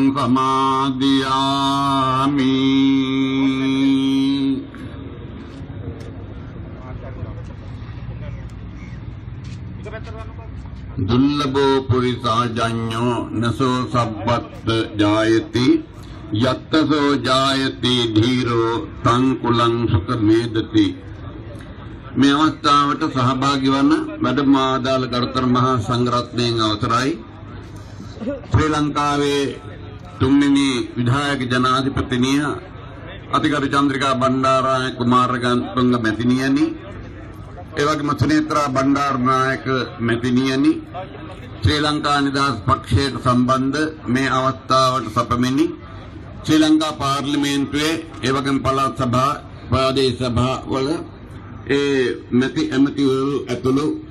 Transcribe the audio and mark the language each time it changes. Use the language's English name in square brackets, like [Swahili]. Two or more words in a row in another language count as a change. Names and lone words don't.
[Pali] समादियामि दुर्लभो पुरुषाजन्यो नसो सब्बत जायति यत्तसो जायति धीरो तंकुलं सुखमेदति [Sinhala] මේ අවස්ථාවට සහභාගී වන වැඩමාදාල ගරුතර මහා සංඝරත්නයන් අවසරයි ශ්‍රී ලංකාවේ තුන්වෙනි විධායක ජනාධිපතිනිය අතිගරු චන්ද්‍රිකා බණ්ඩාරනායක කුමාරතුංග මැතිණියනි එවැගේම සුනේත්‍රා බණ්ඩාරනායක මැතිණියනි ශ්‍රී ලංකා නිදහස් පක්ෂයට සම්බන්ධ මේ අවස්ථාවට සපමිනි ශ්‍රී ලංකා පාර්ලිමේන්තුවේ එවැගේම පළාත් සභා ප්‍රාදේශ සභා වල මැති ඇමතිවරු ඇතුළු